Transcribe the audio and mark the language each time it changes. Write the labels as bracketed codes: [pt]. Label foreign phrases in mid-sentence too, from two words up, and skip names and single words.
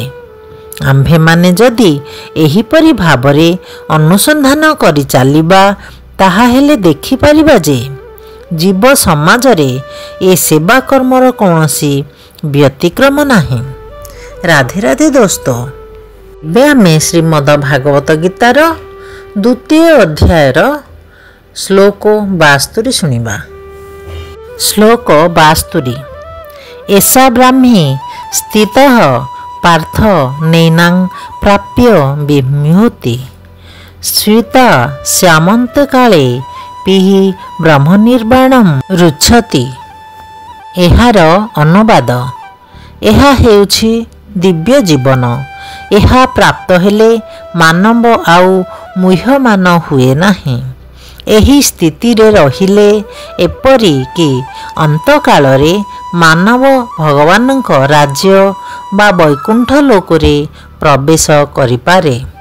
[or] ଆମ୍ଭେ ମାନେ ଯଦି ଏହିପରି ଭାବରେ ଅନୁସନ୍ଧାନ କରି ଚଳିବା ତାହା ହେଲେ ଦେଖି ପାରିବା ଯେ ଜୀବ ସମାଜ ରେ ଏ ସେବା କର୍ମର କୌଣସି ବ୍ୟତିକ୍ରମ ନାହିଁ। ରାଧେ ରାଧେ ଦୋସ୍ତୋ, ବେ ଆମେ ଶ୍ରୀମଦ୍ ଭାଗବତ ଗୀତାର ଦ୍ୱିତୀୟ ଅଧ୍ୟାୟର ଶ୍ଲୋକ 72 ଶୁଣିବା। ଶ୍ଲୋକ 72। [sa] एषा ब्राह्मी स्थितः पार्थ नैनां प्राप्य विमुह्यति स्वीता श्यामन्त काले पिहि ब्रह्म निर्वाणम रुच्छति। [or] ଏହାର ଅନୁବାଦ, ଏହା ହେଉଛି ଦିବ୍ୟ ଜୀବନ। ଏହା ପ୍ରାପ୍ତ ହେଲେ ମାନବ ଆଉ ମୁହ୍ୟମାନ ହୁଏ ନାହିଁ। ଏହି ସ୍ଥିତି ରେ ରହିଲେ ଏପରି କି ଅନ୍ତକାଳରେ ମାନବ ଭଗବାନଙ୍କ ରାଜ୍ୟ ବା ବୈକୁଣ୍ଠ ଲୋକରେ ପ୍ରବେଶ କରିପାରେ।